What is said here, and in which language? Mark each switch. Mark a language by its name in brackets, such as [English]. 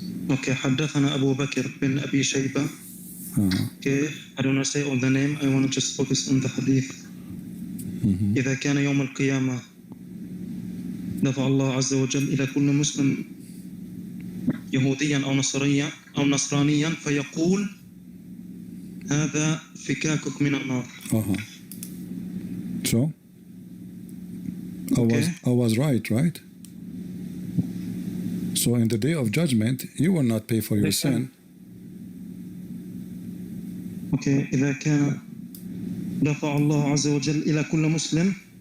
[Arabic] Okay, حدثنا أبو بكر بن أبي شيبة. [English] Okay, I don't want to say all the name. I want to just focus on the hadith. [Arabic] إذا كان يوم القيامة دفع الله عز وجل إلى كل مسلم يهوديا أو نصرانيا فيقول هذا فكاكك من النار. [English] So I was right? So in the day of judgment you will not pay for your sin. [Arabic] Okay, إذا كان دفع الله عز وجل إلى كل مسلم.